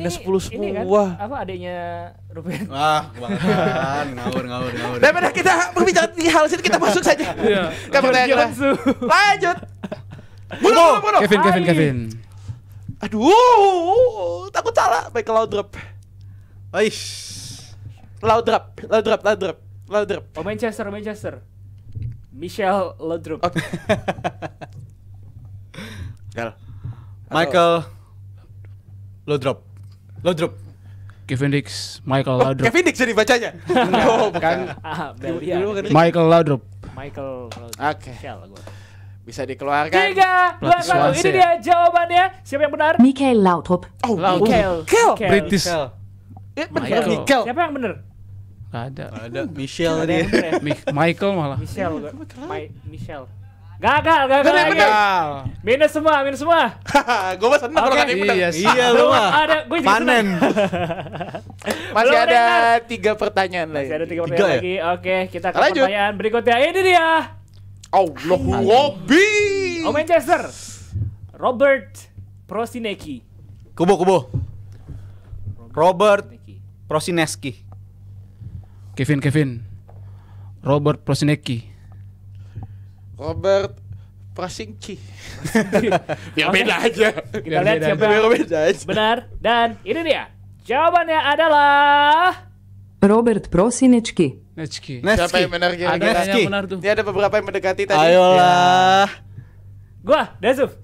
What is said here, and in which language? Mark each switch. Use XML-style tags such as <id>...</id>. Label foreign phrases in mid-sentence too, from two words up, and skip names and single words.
<id>minus 10 semua. Ini kan, adiknya Ruben. Wah, kebangetan. Ngawur. Daripada kita berbicara di hal sini, kita masuk saja. Iya. Lanjut. Bunuh. Kevin. Aduh, takut salah. Michael Laudrup. Laudrup. Manchester. Michel Laudrup. Michael Laudrup. Kevin Dix, Michael Laudrup. Kevin Dix jadi bacanya. Bukan. Michael Laudrup. Oke. Bisa dikeluarkan. 3, 2, 1. Ini dia jawabannya. Siapa yang benar? Michael Laudrup. Michael. British. Michael. Siapa yang benar? Ada Michelle dia. Michael malah. Michelle. Gagal. Minus semua. Gue mah seneng kalau kan benar. Iya lu mah. Gue juga panen. Masih ada 3 pertanyaan lagi. Lagi. Oke, kita ke pertanyaan berikutnya. Ini dia. Lobby. Manchester. Robert Prosinecki. Kubo. Robert Prosinecki. Kevin. Robert Prosinecki. Robert Prosinecki. Biar beda aja. Kita lihat siapa yang benar. Dan ini dia. Jawabannya adalah Robert Prosinecki. Siapa yang benar kira-kira? Ada yang benar tuh. Ini ada beberapa yang mendekati tadi. Ayolah. Gua, Dazuf.</id>